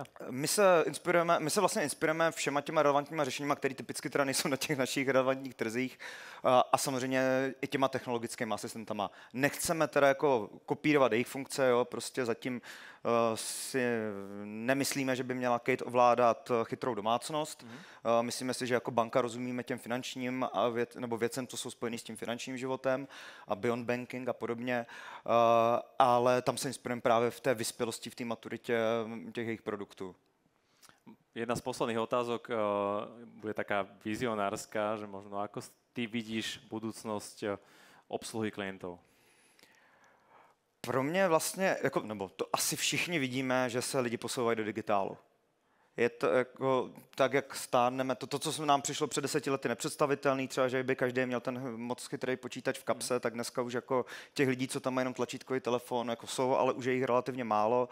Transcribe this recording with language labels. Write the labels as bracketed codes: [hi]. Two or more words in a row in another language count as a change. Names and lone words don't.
[cs] My se vlastně inspirujeme všema těma relevantníma řešeníma, které typicky teda nejsou na těch našich relevantních trzích, a samozřejmě i těma technologickými asistentama. Nechceme teda jako kopírovat jejich funkce, jo, prostě zatím si nemyslíme, že by měla Kate ovládat chytrou domácnost. Myslíme si, že jako banka rozumíme těm finančním nebo věcem, co jsou spojený s tím finančním životem a [en] beyond banking [cs] a podobně, ale tam se inspirujeme právě v té vyspělosti, v té maturitě těch jejich produktů. [sk] Jedna z posledných otázok bude taká vizionárska, že možno ako ty vidíš budúcnosť obsluhy klientov? [cs] Pro mě vlastně, nebo to asi všichni vidíme, že se lidi posouvají do digitálu. Je to jako, tak, jak stárneme, to, co nám přišlo před 10 lety nepředstavitelný, třeba, že by každý měl ten moc chytrý počítač v kapse, tak dneska už jako těch lidí, co tam mají jenom tlačítkový telefon, jako jsou, ale už je jich relativně málo.